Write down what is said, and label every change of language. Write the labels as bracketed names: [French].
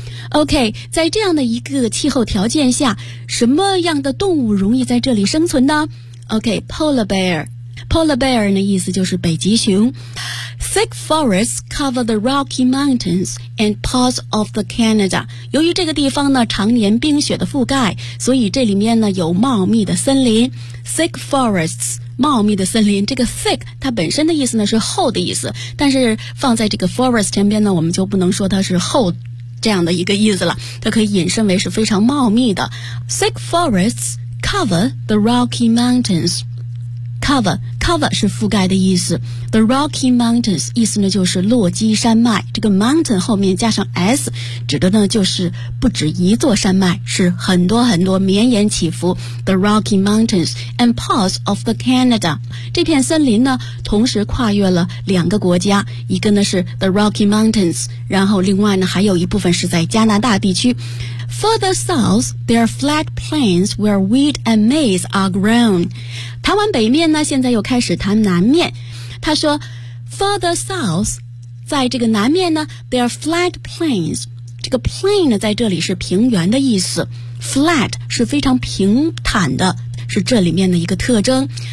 [Chinese] OK, 在这样的一个气候条件下，什么样的动物容易在这里生存呢？ [English] OK, polar bear. Polar bear [Chinese] 的意思就是北极熊。 [English] Thick forests cover the Rocky Mountains and parts of the Canada. [Chinese] 由于这个地方呢常年冰雪的覆盖，所以这里面呢有茂密的森林。 Thick forests, 茂密的森林，这个 thick 它本身的意思呢是厚的意思，但是放在这个 forest 前边呢，我们就不能说它是厚这样的一个意思了，它可以引申为是非常茂密的。 [English] Thick forests cover the Rocky Mountains. [Chinese] Cover 是覆盖的意思。The Rocky Mountains 意思呢就是落基山脉，这个 mountain 后面加上 s 指的呢就是不止一座山脉，是很多很多绵延起伏。 [English] The Rocky Mountains and parts of the Canada, [Chinese] 这片森林呢同时跨越了两个国家，一个呢是 The Rocky Mountains, 然后另外呢还有一部分是在加拿大地区。 [English] Further south, there are flat plains where wheat and maize are grown. [Chinese] 谈完北面呢，现在又开始谈南面。他说 , [English] further south, [Chinese] 在这个南面呢 , [English] there are flat plains. [Chinese] 这个 plain 呢在这里是平原的意思。flat 是非常平坦的，是这里面的一个特征。